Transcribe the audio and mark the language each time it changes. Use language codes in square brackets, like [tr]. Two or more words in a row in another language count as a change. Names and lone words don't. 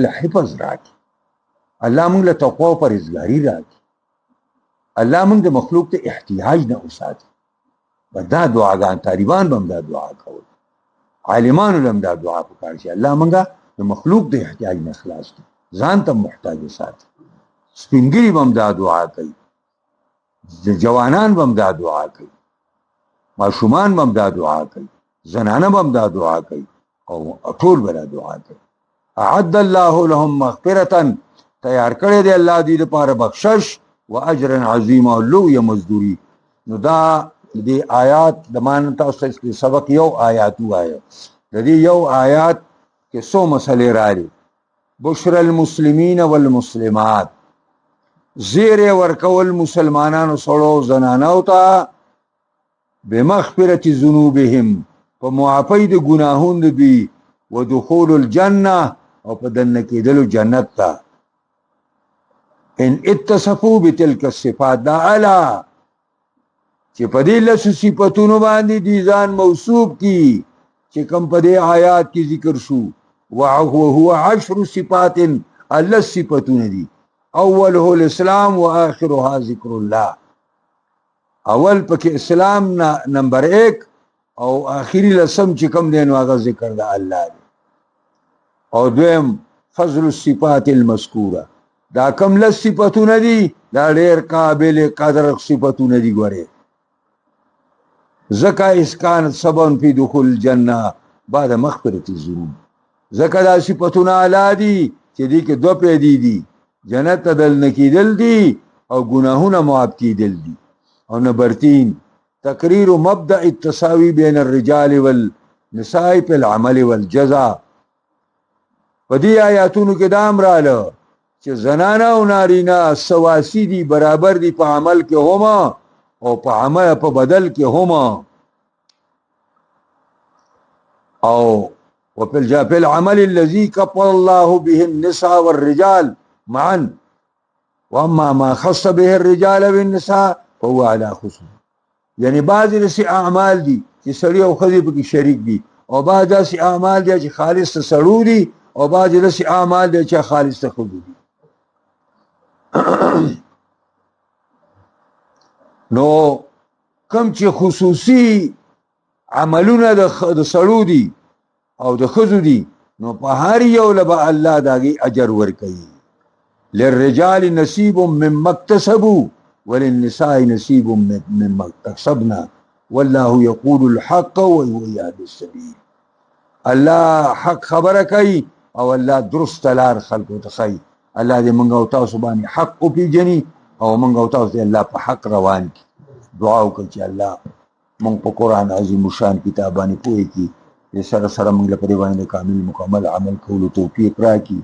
[ps] له حفظ راکړي الله موږ له تقوا او پرهیزګاري راکړي الله موږ د مخلوق ته احتیاج نه وساتي دا دعاګان طالبان هم دا دعا کوي عالمانو هم دا دعا وکړي چې الله موږ د مخلوق د احتیاج نه خلاص کړي ځان ته محتاج وساتي سپینګری هم دا دعا کوي جوانان هم دا دعا کوي ماشومان هم دا دعا کوي زنانه هم دا دعا کوي او ټول بلا دعا کوي. [ar] اعد الله لهم مغفرة، [ps] تیار کړی دی الله دې لپاره بخشش و اجر عظیم او لوی مزدوری. نو دا دې آیات د مان تاسو کې سبق یو آیات وایي. د دې یو آیات کې څو مسلې راځي. [ar] بشر المسلمین والمسلمات، [ps] زیر ورکول مسلمانانو سړو زنانو ته [ar] بمغفرة ذنوبهم، [ps] په معافی د ګناهونو دوی، [ar] ودخول الجنه [ps] او په دننه کېدلو جنت ته. [ar] ان اتصفوا بتلك الصفات، [ps] دا اعلی چې په دې لسو صفتونو باندې دي ځان موصوف کی چې کوم په دې آیات کې ذکر شو. [ar] وهو 10 صفات، [ps] الله صفتونه دي. [ar] اوله الاسلام واخرها ذکر الله. [ps] اول پکې اسلام نمبر 1 او آخری لسم چې کوم دی نو هغه ذکر د الله دی. او دویم [ar] فضل الصفات المذکوره، [ps] دا کم لس صفتونه دي دا ډېر قابل قدر صفتونه دي. [ar] ګوره زکا اسکان سبب فی دخول الجنه بعد مغفرة الذنوب، [ps] زکا دا صفتونه اعلی دي چې دي کې دو پیدي دي، جنت ته دل کېدل دي او ګناهونه معاف کېدل دي. [ar] او نمبر 3 تقریر مبدأ التساوی بین الرجال والنساء فی العمل والجزاء. [ps] په دې آیاتونو کې دا امراله چې زنانه او نارینه سواسی دي، برابر دي په عمل کې هما او په عمل په بدل کې هما. [ar] او وفي العمل الذي كفل الله به النساء والرجال معا، واما ما خص به الرجال والنساء فهو على خصوص. [ps] یعنی بعضی داسې اعمال دي چې سړی او ښځې پکې شریک دي، او بعض داسې اعمال دي چې خالص ته سړو دي، او بعضې داسې اعمال دي چې خالص ته ښځو دي. نو کوم چې خصوصي عملونه د سړو دي او د ښځو دي، نو په هر یو له به الله د هغې اجر ورکوي. [ar] للرجال نصیب مما اکتسبوا وللنساء نصیب مما اکتسبنا والله یقول الحق وهو یهدی السبیل. [ps] الله حق خبره کوي او الله درست لار خلقو ته ښیي. الله دې موږ او تاسو باندې حق وپېژني او موږ او تاسو دې الله په حق روان کړي. دعا وکړو چې الله موږ په قرآن عظیم شان کتاب باندې پوهې کړي، دې سره سره موږ له په دې باندې کامل مکمل عمل کولو توفیق راکړي.